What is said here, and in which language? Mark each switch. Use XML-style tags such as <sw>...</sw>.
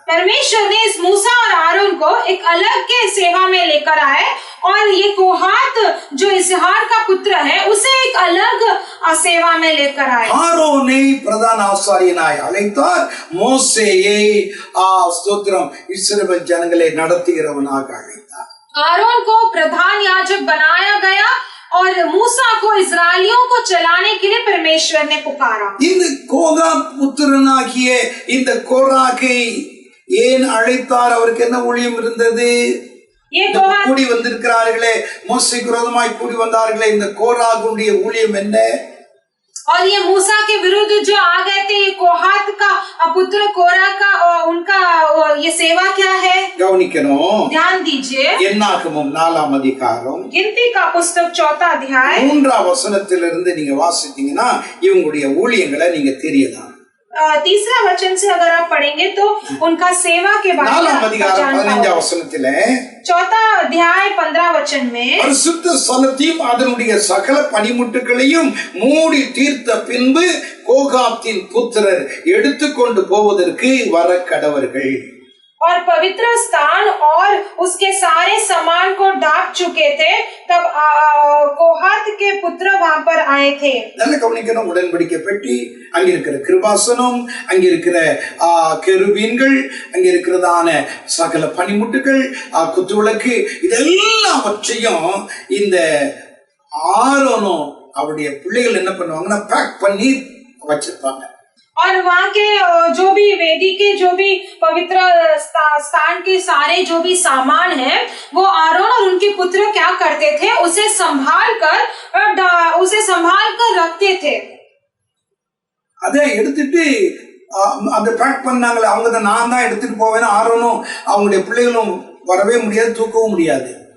<hi>परमेश्वर ने इस मूसा और आरोन को एक अलग के सेवा में लेकर आए और ये कोहात जो इसहार का पुत्र है उसे एक अलग सेवा में लेकर आए.</hi> <ta>ஆரோனை பிரதான ஆசாரியனாய் அழைத்தார், மோசேயை ஸ்தோத்திரம் இஸ்ரவேல் ஜனங்களை நடத்துகிறவனாக அழைத்தார்.</ta> <hi>आरोन को प्रधान याजक बनाया गया और मूसा को इस्राएलियों को चलाने के लिए परमेश्वर ने पुकारा.</hi> <ta>இந்த கோகாத் புத்திரனாகிய இந்த கோராகை ஏன் அழைத்தார்? அவருக்கு என்ன ஊழியம் இருந்தது? கூடி வந்திருக்கிறார்களே, மோசேக்கு விரோதமாய் கூடி வந்தார்களே, இந்த கோராகுடைய ஊழியம் என்ன?</ta> <hi>और ये मूसा के विरुद्ध जो आ गए थे, ये कोहात का पुत्र कोरा का उनका ये सेवा क्या है?</hi> <ta>கவனிக்கணும்.</ta> <hi>ध्यान दीजिए.</hi> <ta>என்னாகமம் 4ஆம் அதிகாரம்</ta> <hi>गिनती का पुस्तक 4वां अध्याय</hi> <ta>3ஆம் வசனத்திலிருந்து நீங்க வாசித்தீங்கன்னா இவங்களுடைய ஊழியங்களை நீங்க தெரியலாம்.</ta> <hi>3 वचन से अगर आप पढ़ेंगे तो उनका सेवा के बारे में</hi> <ta>4ஆம் அதிகாரம் 15ஆம் வசனத்திலே</ta> <hi>4वां अध्याय 15 वचन में</hi> <ta>பரிசுத்த ஸ்தலத்தையும் அதனுடைய சகல பனிமுட்டுகளையும் மூடி தீர்த்த பின்பு கோகாத்தின் புத்திரர் எடுத்துக்கொண்டு போவதற்கு வர கடவர்கள்.</ta> <hi>और पवित्र स्थान और उसके सारे सामान को ढांप चुके थे, तब कोहात के पुत्र वहां पर आए थे.</hi> <ta>நல்ல கவனிக்கணும். உடன்படிக்கை பெட்டி, அங்க இருக்கிற கிருபாசனம், அங்க இருக்கிற கெருபீன்கள், அங்க இருக்கிறதான சகல பனிமுட்டுகள், குத்துவிளக்கு, இதெல்லாவற்றையும் இந்த ஆரோனும் அவருடைய பிள்ளைகள் என்ன பண்ணுவாங்கன்னா பேக் பண்ணி வச்சிருப்பாங்க.</ta> <hi>और वहाँ के जो भी वेदी के जो भी पवित्र स्थान के सारे जो भी सामान है वो आरोन और उनके पुत्र क्या करते थे, उसे संभाल कर रखते थे।</hi> <ta>அதை எடுத்துட்டு அந்த பேக் பண்ணாங்களே, அவங்க தான் நான் தான் எடுத்துட்டு போவேன். ஆரோனும் அவங்களுடைய பிள்ளைகளும் வரவே முடியாது, தூக்கவும் முடியாது.</ta>